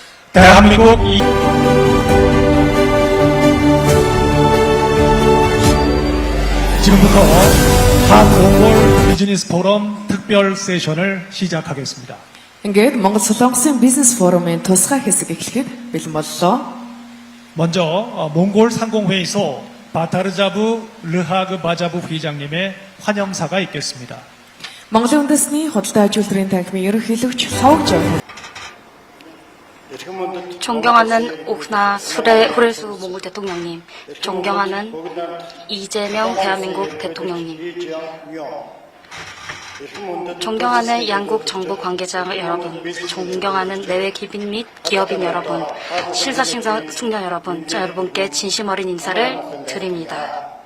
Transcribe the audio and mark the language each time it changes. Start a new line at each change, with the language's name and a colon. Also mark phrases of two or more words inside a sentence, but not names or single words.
Korean: 대한민국 지금부터 한몽골 비즈니스 포럼 특별 세션을 시작하겠습니다.
Mongolian: Ингээд Монгол Солонгосын бизнес форумын тусгай хэсэг эхлэхэд бэлэн боллоо.
Korean: 먼저 몽골 상공회의소 바타르자부 르하그 바자부 회장님의 환영사가 있겠습니다.
Mongolian: Монголын үндэсний худалдаа ажилтны танхимын ерөнхийлөгч Ховж
Korean: 존경하는 옥나 후레수 몽골 대통령님, 존경하는 이재명 대한민국 대통령님, 존경하는 양국 정부 관계자 여러분, 존경하는 내외 기빈 및 기업인 여러분, 신사승려 여러분, 여러분께 진심 어린 인사를 드립니다.